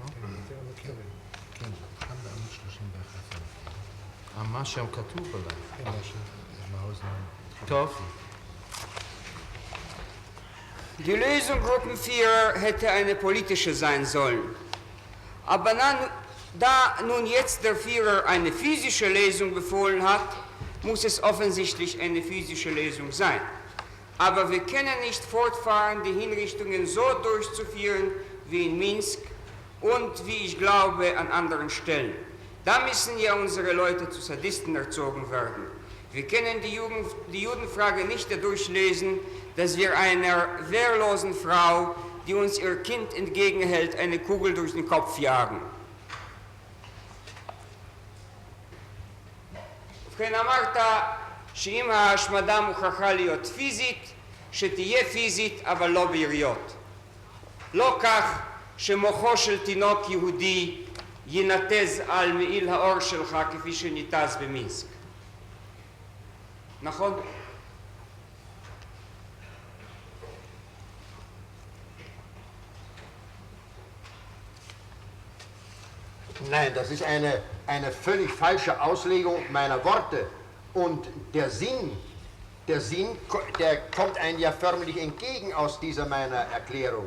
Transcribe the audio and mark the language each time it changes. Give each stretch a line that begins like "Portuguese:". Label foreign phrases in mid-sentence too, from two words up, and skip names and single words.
Hebrew: כן, כאן בעמוד 31. מה שם כתוב בלייף. כן, מהאוזניים. טוב.
German: Die Lösung Gruppenführer hätte eine politische sein sollen. Aber da nun jetzt der Führer eine physische Lesung befohlen hat, muss es offensichtlich eine physische Lesung sein. Aber wir können nicht fortfahren, die Hinrichtungen so durchzuführen wie in Minsk und, wie ich glaube, an anderen Stellen. Da müssen ja unsere Leute zu Sadisten erzogen werden. Wir können die Judenfrage nicht dadurch lösen, dass wir einer wehrlosen Frau, die uns ihr Kind entgegenhält, eine Kugel durch den Kopf jagen.
Hebrew: ובכן אמרת שאם ההשמדה מוכרחה להיות פיזית, שתהיה פיזית אבל לא ביריות. לא כך שמוחו של תינוק יהודי ינתז על מעיל האור שלך כפי שניתז במינסק. נכון?
German: Nein, das ist eine völlig falsche Auslegung meiner Worte. Und der Sinn, der kommt einem ja förmlich entgegen aus dieser meiner Erklärung.